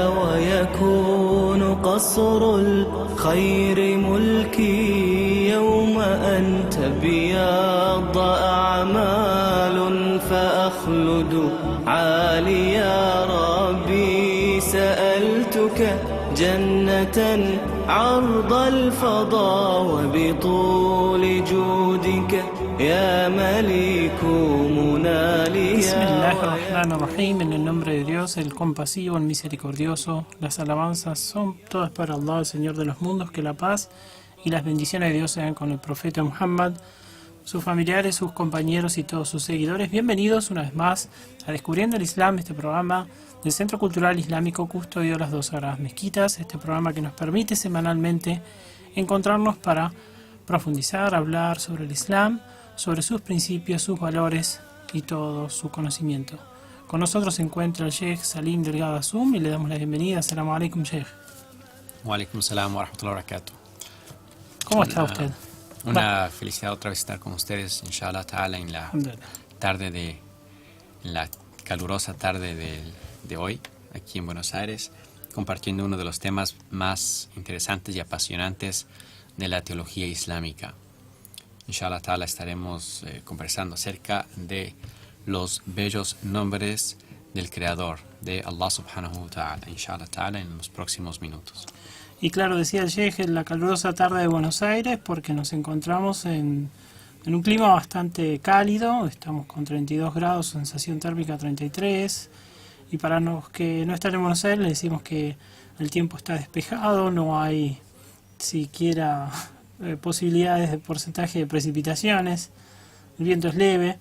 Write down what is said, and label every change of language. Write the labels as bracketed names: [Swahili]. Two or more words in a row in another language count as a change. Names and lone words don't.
[Arabic] ويكون قصر الخير ملكي يوم أن تبيض أعمال فأخلد عالي يا ربي سألتك جنة عرض الفضاء وبطول جودك يا مليك مناليا. بسم الله الرحمن الرحيم. [Spanish] En el nombre de Dios, el compasivo, el misericordioso. Las alabanzas son todas para Allah, el Señor de los mundos. Que la paz y las bendiciones de Dios sean con el profeta Muhammad, sus familiares, sus compañeros y todos sus seguidores. Bienvenidos una vez más a Descubriendo el Islam, este programa del Centro Cultural Islámico, custodio de las dos sagradas mezquitas, este programa que nos permite semanalmente encontrarnos para profundizar, hablar sobre el Islam, sobre sus principios, sus valores y todo su conocimiento. Con nosotros se encuentra el Sheikh Salim Delgado Azum y le damos la bienvenida. [Arabic] السلام عليكم، شيخ. وعليكم السلام ورحمة الله وبركاته. [Spanish] ¿Cómo está usted? Una felicidad otra vez estar con ustedes, [Arabic] إن شاء الله تعالى, [Spanish] en la calurosa tarde de hoy, aquí en Buenos Aires, compartiendo uno de los temas más interesantes y apasionantes de la teología islámica. [Arabic] إن شاء الله تعالى [Spanish] estaremos conversando acerca de los bellos nombres del Creador, de [Arabic] الله سبحانه وتعالى، إن شاء الله تعالى, [Spanish] en los próximos minutos. Y claro, decía el Sheikh, en la calurosa tarde de Buenos Aires, porque nos encontramos en un clima bastante cálido. Estamos con 32 grados, sensación térmica 33. Y para los que no están en Buenos Aires, les decimos que el tiempo está despejado, no hay siquiera posibilidades de porcentaje de precipitaciones, el viento es leve.